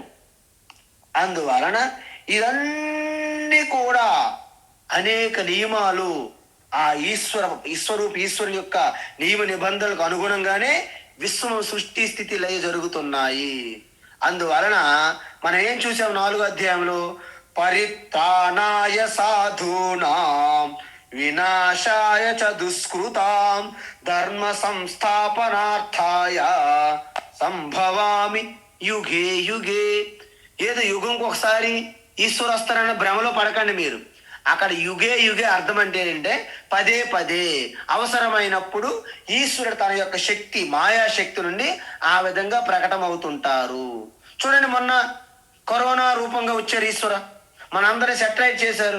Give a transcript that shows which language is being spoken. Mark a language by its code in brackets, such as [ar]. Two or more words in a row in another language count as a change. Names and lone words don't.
[te] అందువలన ఇవన్నీ కూడా అనేక నియమాలు ఆ ఈశ్వరుని యొక్క నియమ నిబంధనలకు అనుగుణంగానే విశ్వం సృష్టి స్థితి లయ జరుగుతున్నాయి. అందువలన మనం ఏం చూసాం 4వ అధ్యాయంలో, [sa] పరిత్రాణాయ సాధూనాం వినాశాయ చ దుష్కృతాం ధర్మ సంస్థాపనార్థాయ సంభవామి యుగే యుగే. [te] ఏదో యుగంకి ఒకసారి ఈశ్వరు వస్తారన్న భ్రమలో పడకండి మీరు. అక్కడ [sa] యుగే యుగే [te] అర్థం అంటే ఏంటంటే పదే పదే అవసరమైనప్పుడు ఈశ్వరుడు తన యొక్క శక్తి, మాయాశక్తి నుండి ఆ విధంగా ప్రకటన అవుతుంటారు. చూడండి, మొన్న కరోనా రూపంగా వచ్చారు ఈశ్వర, మనందరినీ సెటరైట్ చేశారు.